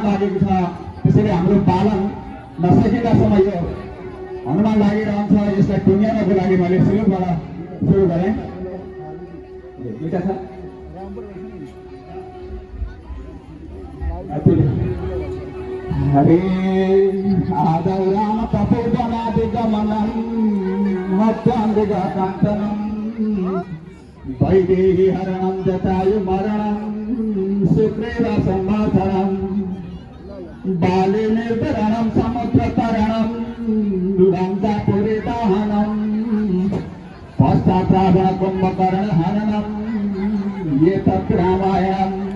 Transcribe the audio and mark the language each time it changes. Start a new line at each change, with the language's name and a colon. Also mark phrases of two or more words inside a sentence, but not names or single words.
Nepali: लागेको छ त्यसैले हाम्रो पालन नसकेकासम्म यो हनुमान लागिरहन्छ यसलाई टुङ्ग्याउनको लागि मैले सुरुबाट सुरु गरेँ दुईटा छ
Sanskrit: हरे आदौ राम तपोवनादि गमनं मध्यान्तिका काञ्चनं वैदेही हरणं जटायु मरणं शुक्रेण संवत्सरं बाले निर्धरणं समुद्रतरणं दुरन्तापुरे दहनं पश्चात् रावण कुम्भकर्ण हननं एतत् रामायणम्